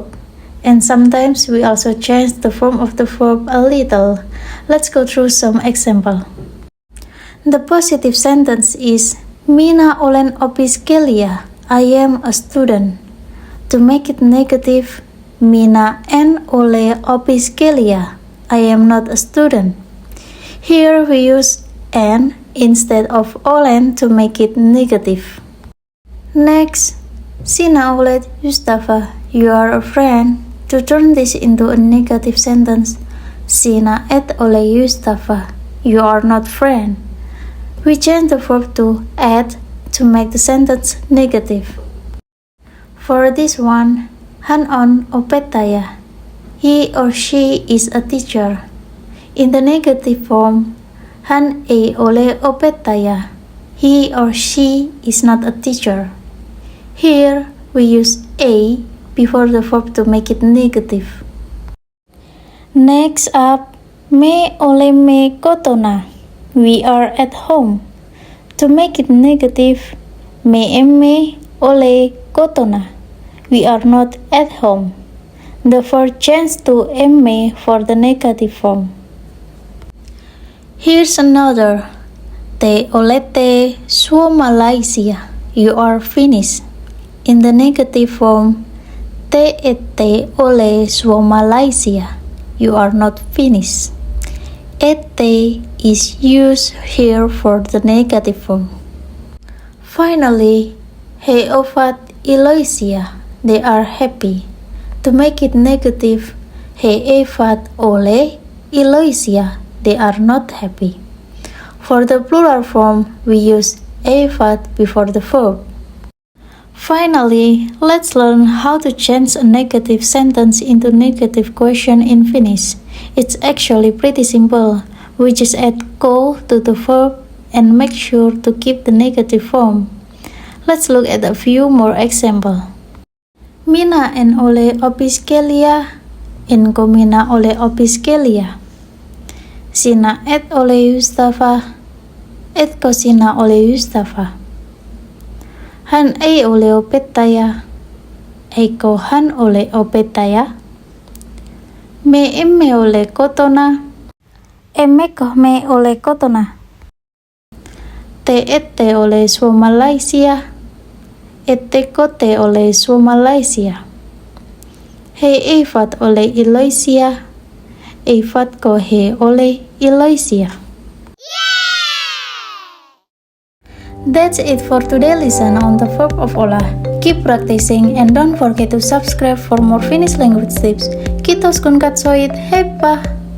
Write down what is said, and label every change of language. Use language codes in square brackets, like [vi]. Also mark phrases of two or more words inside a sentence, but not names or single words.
[en] And sometimes we also change the form of the verb a little. Let's go through some example. The positive sentence is [fi] Minä olen opiskelija. [en] I am a student. To make it negative, [fi] Minä en ole opiskelija. [en] I am not a student. Here we use en instead of olen to make it negative. Next, [fi] sinä olet ystävä. [en] You are a friend. To turn this into a negative sentence, [fi] sinä et ole ystävä. [en] You are not friend. We change the verb to add to make the sentence negative. For this one, [fi] hän on opettaja. [en] He or she is a teacher. In the negative form, [fi] hän ei ole opettaja. [en] He or she is not a teacher. Here we use a before the verb to make it negative. Next up, [fi] me olemme kotona. [en] We are at home. To make it negative, [fi] me emme ole kotona. [en] We are not at home. The verb changes to emme for the negative form. Here's another. [fi] Te olette suomalaisia. [en] You are Finnish. In the negative form, [fi] te ette ole suomalaisia. [en] You are not Finnish. Ette is used here for the negative form. Finally, [fi] he ovat iloisia. [en] They are happy. To make it negative, [fi] he eivät ole iloisia. [en] They are not happy. For the plural form, we use eivät before the verb. Finally, let's learn how to change a negative sentence into negative question in Finnish. It's actually pretty simple. We just add ko to the verb and make sure to keep the negative form. Let's look at a few more examples. [fi] Minä en ole opiskelija. Enkä minä ole opiskelija. Sinä et ole ystävä. Etkö sinä ole ystävä? Hän ei ole opettaja. Eikö hän ole opettaja? Me emme ole kotona. Emmekö me ole kotona? Te ette ole suomalaisia. Ettekö te ole suomalaisia? He eivät ole iloisia. Eivätkö he ole iloisia? [en] That's it for today's lesson on the verb of Olla. Keep practicing and don't forget to subscribe for more Finnish language tips. [fi] Kiitos kun katsoit. Heippa!